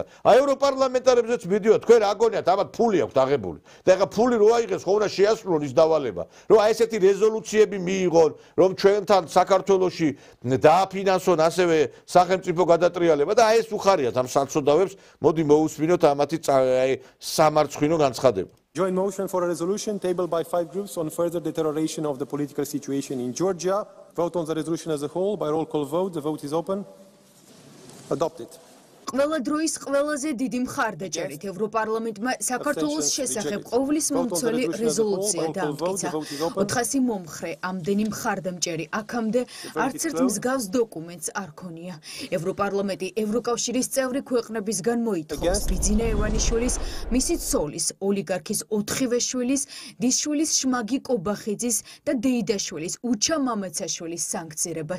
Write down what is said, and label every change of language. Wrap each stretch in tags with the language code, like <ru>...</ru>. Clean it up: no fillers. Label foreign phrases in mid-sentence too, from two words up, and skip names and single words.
<ka>აი ევროპარლამენტარებზეც მიდიოდა. თქვენ რა გონიათ, ამათ ფული აქვს აღებული. და ეხლა ფული რო აიღეს, ხო უნდა შეასრულონ ის დავალება. რომ აი ესეთი რეზოლუციები მიიღონ, რომ ჩვენთან საქართველოში დააფინანსონ ასევე სახელმწიფო გადატრიალება და აი ეს უხარიათ ამ საცოდავებს. მოდი მოусმინოთ ამათი სამარცხვინო განცხადება.</ka> <en>Joint motion for a resolution tabled by 5 groups on further deterioration of the political situation in Georgia. Vote on the resolution as a whole by roll call vote. The vote is open. Adopted.</en> <ka>ყველა დროის ყველაზე დიდი მხარდაჭერით ევროპარლამენტმა საქართველოს შესახებ ყოვლის მომცველი რეზოლუცია დაამტკიცა. 400 მომხრე ამდენი მხარდამჭერი აქამდე არც ერთ მსგავს დოკუმენტს არ ქონია. ევროპარლამენტი ევროკავშირის წევრი ქვეყნებისგან მოითხოვს ბიძინა ევანიშვილის, მისი ცოლის, ოლიგარქის 4-ვე შვილის, დისშვილის შმაგი კობახიძის და დეიდაშვილის უჩა მამაცაშვილის სანქცირებას.</ka>